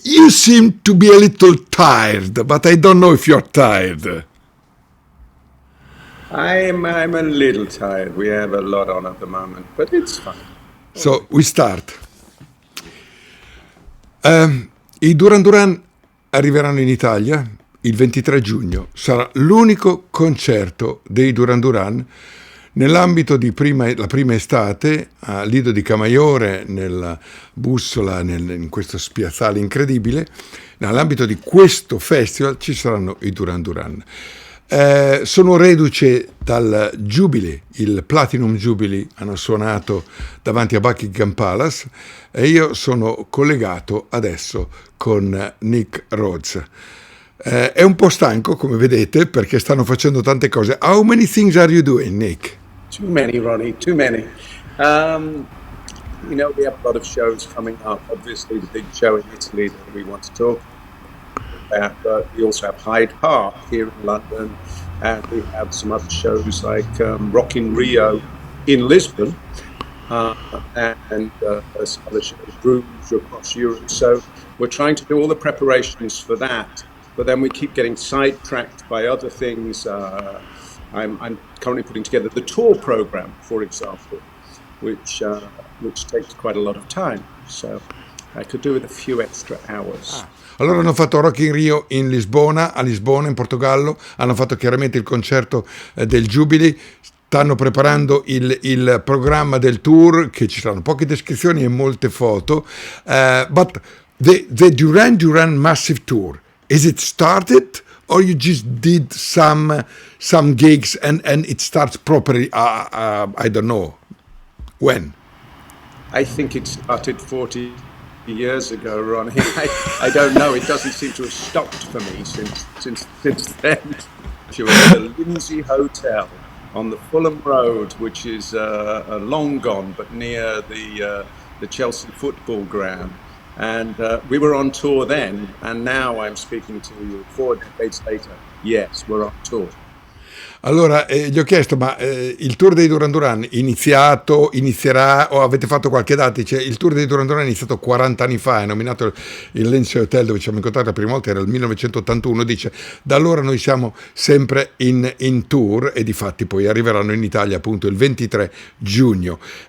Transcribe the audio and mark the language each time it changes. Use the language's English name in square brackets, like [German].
[English] You seem to be a little tired, but I don't know if you're tired. I'm a little tired. We have a lot on at the moment, but it's fine. So we start. [Italian] I Duran Duran arriveranno in Italia il 23 giugno. Sarà l'unico concerto dei Duran Duran nell'ambito di la prima estate a Lido Di Camaiore, nella Bussola, in questo spiazzale incredibile. Nell'ambito di questo festival ci saranno i Duran Duran. Sono reduce dal Jubilee, il Platinum Jubilee, hanno suonato davanti a Buckingham Palace e io sono collegato adesso con Nick Rhodes. È un po' stanco, come vedete, perché stanno facendo tante cose. [English] How many things are you doing, Nick? Too many, Ronnie, too many. We have a lot of shows coming up. Obviously, the big show in Italy that we want to talk about, but we also have Hyde Park here in London, and we have some other shows like Rock in Rio in Lisbon, and some other shows, Bruges across Europe. So we're trying to do all the preparations for that, but then we keep getting sidetracked by other things. I'm currently putting together the tour program, for example, which takes quite a lot of time. So I could do with a few extra hours. [Italian] Allora hanno fatto Rock in Rio a Lisbona, in Portogallo, hanno fatto chiaramente il concerto del Jubilee, stanno preparando il programma del tour, che ci saranno poche descrizioni e molte foto, [English] but the Duran Duran Massive Tour, is it started or you just did some gigs and it starts properly, I don't know, when? I think it started 40 years ago, Ronnie. I don't know. It doesn't seem to have stopped for me since then. She was at the Lindsay Hotel on the Fulham Road, which is long gone, but near the Chelsea football ground. And we were on tour then, and now I'm speaking to you 4 decades later. Yes, we're on tour. [Italian] Allora, gli ho chiesto, ma il tour dei Duran Duran inizierà o avete fatto qualche data? Dice, il tour dei Duran Duran è iniziato 40 anni fa, è nominato il Lindsay Hotel dove ci siamo incontrati la prima volta, era il 1981, dice, da allora noi siamo sempre in tour e difatti poi arriveranno in Italia appunto il 23 giugno.